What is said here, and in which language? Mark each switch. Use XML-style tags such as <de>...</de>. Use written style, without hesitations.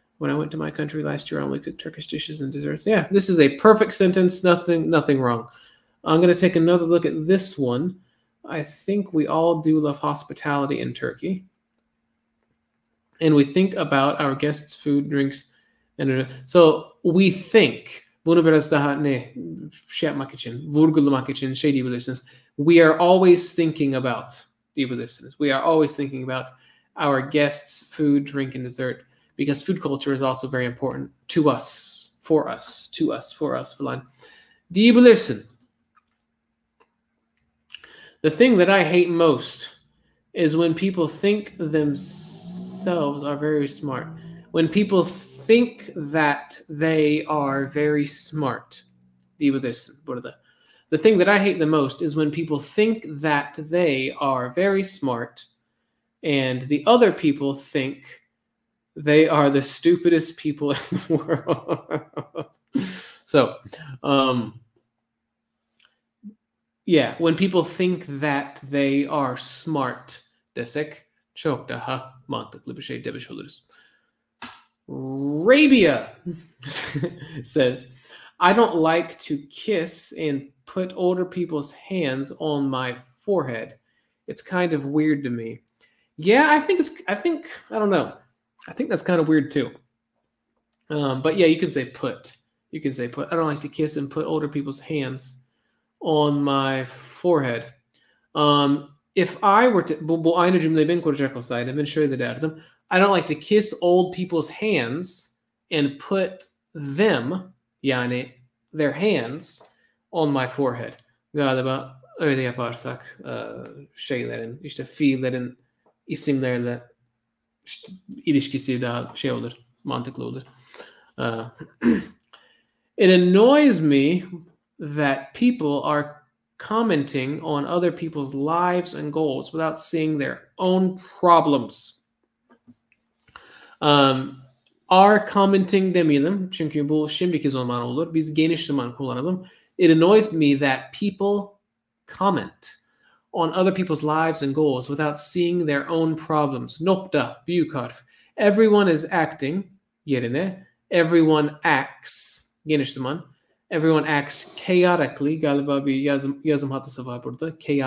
<en>When I went to my country last year, I only cooked Turkish dishes and desserts. Yeah, this is a perfect sentence. Nothing wrong. I'm going to take another look at this one. I think we all do love hospitality in Turkey. And we think about our guests' food, drinks. So we think.</en> <tr>Bunu biraz daha şey yapmak için, vurgulamak için şey diyebilirsiniz.</tr> <en>We are always thinking about</en> <tr>diyebilirsiniz.</tr> <en>We are always thinking about our guests' food, drink, and dessert. Because food culture is also very important to us, for us</en> <tr>falan. Diyebilirsin.</tr> <en>The thing that I hate most is when people think themselves themselves are very smart. When people think that they are very smart. The thing that I hate the most is when people think that they are very smart and the other people think they are the stupidest people in the world. So, yeah, when people think that they are smart</en> <tr>desek çok daha mantıklı bir şey demiş oluruz.</tr> <en>Rabia says, I don't like to kiss and put older people's hands on my forehead. It's kind of weird to me. Yeah, I don't know. I think that's kind of weird too. But yeah, you can say put. You can say put. I don't like to kiss and put older people's hands on my forehead. If I were to,</en> <tr>bu aynı cümleyi ben kuracak olsaydım ben şöyle derdim.</tr> <en>I don't like to kiss old people's hands and put them, yani their hands, on my forehead.</en> <tr>Galiba öyle yaparsak şeylerin, işte fiillerin isimlerle işte ilişkisi daha şey olur, mantıklı olur.</tr> <en>It annoys me that people are commenting on other people's lives and goals without seeing their own problems. Are commenting</en> <tr>demeyelim çünkü bu şimdiki zaman olur. Biz geniş zaman kullanalım.</tr> <en>It annoys me that people comment on other people's lives and goals without seeing their own problems.</en> <tr>Nokta, büyük harf.</tr> <en>Everyone is acting</en> <tr>yerine</tr> <en>everyone acts,</en> <tr>geniş zaman.</tr> <en>Everyone acts chaotically.</en> <tr>Galiba bir yazım hatası var burada.</tr>